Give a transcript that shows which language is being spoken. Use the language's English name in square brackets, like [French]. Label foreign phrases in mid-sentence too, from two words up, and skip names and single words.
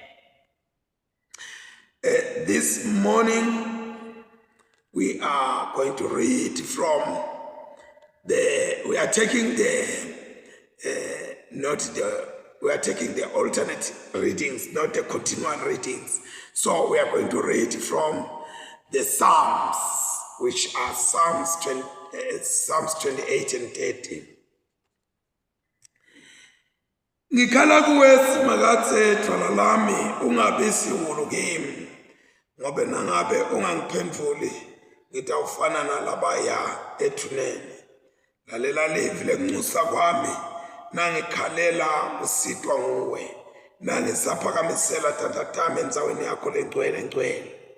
[English] This morning we are going to read from we are taking the alternate readings, not the continual readings. So we are going to read from the Psalms, which are Psalms 28 and 30. [Swati] Ngikhala kuwe simakathe thwala lami ungabi siwulu kimi ngobe nangabe ungangiphenduli ngitawufana nalabaya ethuneni. Lalela livi lenxusa kwami nangikhalela usitwa nguwe nangisaphakamisela tantatami endzaweni yakho lengcwele.